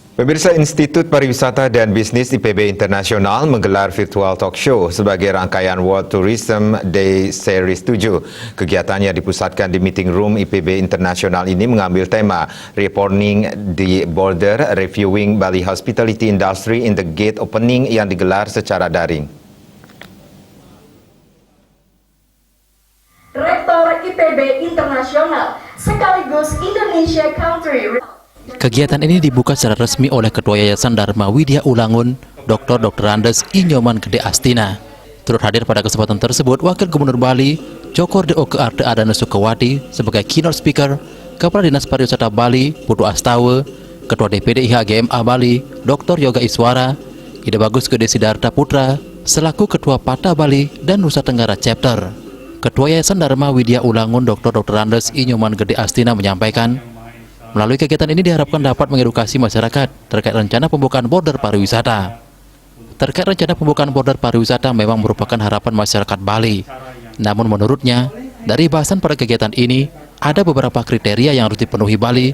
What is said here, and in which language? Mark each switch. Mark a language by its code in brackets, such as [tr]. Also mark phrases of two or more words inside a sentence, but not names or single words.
[id] Pemirsa, Institut Pariwisata dan Bisnis IPB Internasional menggelar [en] virtual talk show [id] sebagai rangkaian World Tourism Day Series 7. Kegiatannya dipusatkan di [en] meeting room [id] IPB Internasional ini mengambil tema [en] Reopening the Border, Reviewing Bali Hospitality Industry in the Gate Opening [id] yang digelar secara daring. Rektor IPB Internasional sekaligus Indonesia Country. Kegiatan ini dibuka secara resmi oleh Ketua Yayasan Dharma Widya Ulangun, Dr. Andes I Nyoman Gede Astina. Turut hadir pada kesempatan tersebut Wakil Gubernur Bali, Cokor DOK Arte Adana Sukawati sebagai [en] keynote speaker, [id] Kepala Dinas Pariwisata Bali, Putu Astawa, Ketua DPD IHGMA Bali, Dr. Yoga Iswara, Ida Bagus Gede Sidarta Putra, selaku Ketua Pata Bali dan Nusa Tenggara Chapter. Ketua Yayasan Dharma Widya Ulangun, Dr. Andes I Nyoman Gede Astina menyampaikan, melalui kegiatan ini diharapkan dapat mengedukasi masyarakat terkait rencana pembukaan border pariwisata. Terkait rencana pembukaan border pariwisata memang merupakan harapan masyarakat Bali. Namun menurutnya, dari bahasan pada kegiatan ini, ada beberapa kriteria yang harus dipenuhi Bali.